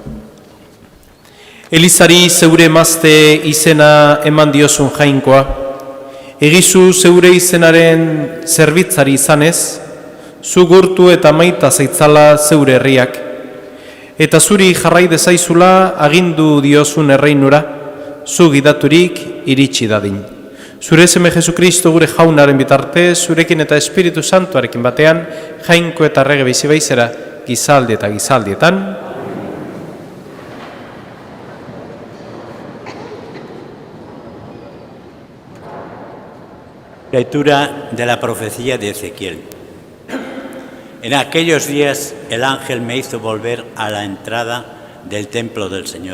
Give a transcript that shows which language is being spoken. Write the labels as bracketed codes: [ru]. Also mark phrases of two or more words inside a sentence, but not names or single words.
[eu] Elizari zeure emazte izena eman diozun jainkoa, egizu zeure izenaren zerbitzari izanez, zu gurtu eta maita zaitzala zeure herriak, eta zuri jarrai dezaizula agindu diozun erreinura, zu gidaturik iritsi dadin. Zure seme Jesukristo gure jaunaren bitartez, zurekin eta Espiritu Santuarekin batean, jainko eta errege bizi baizera, gizaldi eta gizaldietan. [es] Lectura de la profecía de Ezequiel. En aquellos días el ángel me hizo volver a la entrada del templo del Señor.